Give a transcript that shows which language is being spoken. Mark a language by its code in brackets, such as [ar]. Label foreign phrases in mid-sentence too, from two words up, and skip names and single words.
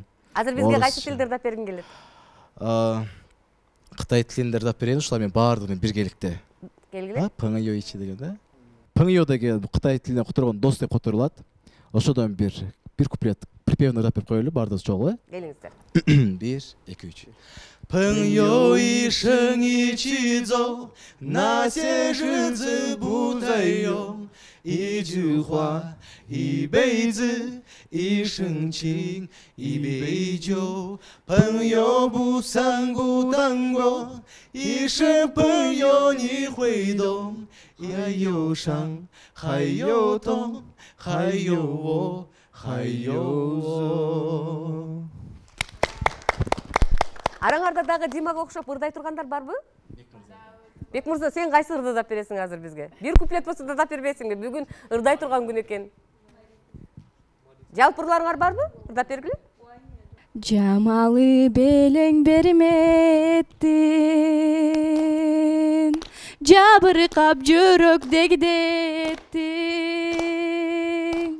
[ky] Азыр бизге кайсы тилди ырдап бергиң келет? Кытай тилин ырдап берейин, ушулар менен баардыгын биргеликте. Келгиле? Пыңйо ичи деген да. Пыңйо деген Кытай тилине которгон дос деп которулат. Ошодон бир куплет припевно ырдап берип коелу, баардыгы чогуу. Келиңиздер. 1, 2, 3. [zh] 朋友一生一起走，那些日子不再有。一句话，一辈子，一生情，一杯酒。朋友不散不淡过，一生朋友你会懂。也有伤，还有痛，还有我，还有我。 [ky] Араңарда дагы Димага окшоп ырдай тургандар барбы? Бекмырза, сен кайсы ырды ырдап бересиң азыр бизге? Бир куплет болсо да ырдап бербейсиңби? Бүгүн ырдай турган күн экен. Жалпы ырларыңар барбы? Ырдап бергиле. Жамалы белең берметтин, жабыркап жүрөк дегдеттин.